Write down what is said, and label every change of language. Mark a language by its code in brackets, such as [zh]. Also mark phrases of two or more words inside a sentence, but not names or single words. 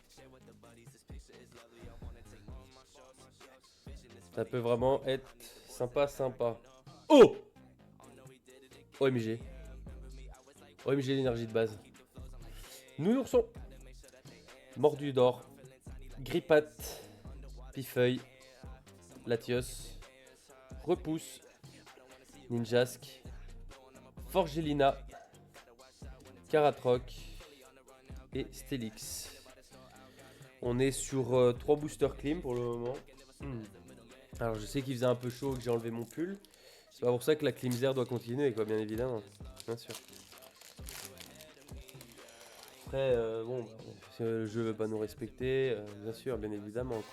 [fr] Ça peut vraiment être sympa. Oh OMG. OMG l'énergie de base. Nounourson. Mordu d'or. Grippat. Pifeuille. Latios. Repousse. Ninjask. Forgelina. Caratroc. Et Stélix. On est sur 3 boosters clean pour le moment. Alors je sais qu'il faisait un peu chaud et que j'ai enlevé mon pull. C'est pas pour ça que la Climzer doit continuer quoi, bien évidemment. Bien sûr. après, bon, si le jeu veut pas nous respecter, bien sûr, bien évidemment, quoi.